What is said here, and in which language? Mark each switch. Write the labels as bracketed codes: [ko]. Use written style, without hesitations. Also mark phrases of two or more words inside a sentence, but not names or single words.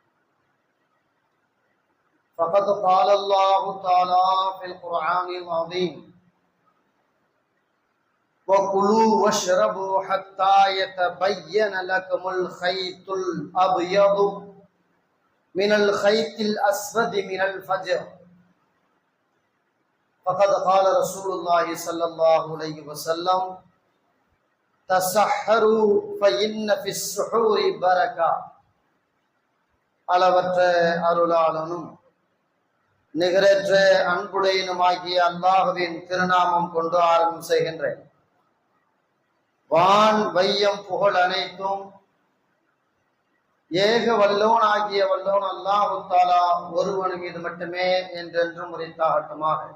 [ar] فقد قال الله تعالى في القرآن العظيم: وَكُلُوا وَاشْرَبُوا حَتَّى يَتَبَيَّنَ لَكُمُ الْخَيْطُ الْأَبْيَضُ مِنَ الْخَيْطِ الْأَسْوَدِ مِنَ الْفَجْرِ. فقد قال رسول الله صلى الله عليه وسلم: تسحروا فإن في السحور بركة. [ta] அளவற்ற அருளாளனும் நிகரற்ற அன்புடையனுமாகிய அல்லாஹுவின் திருநாமம் கொண்டு ஆரம்பம் செய்கின்றேன். வான் வையம் புகழ் அனைத்தும் ஏக வல்லோன் ஆகிய வல்லோன் [ar] الله تعالى [ta] ஒருவன் மீது மட்டுமே என்றென்றும் உரித்தாகட்டுமாக.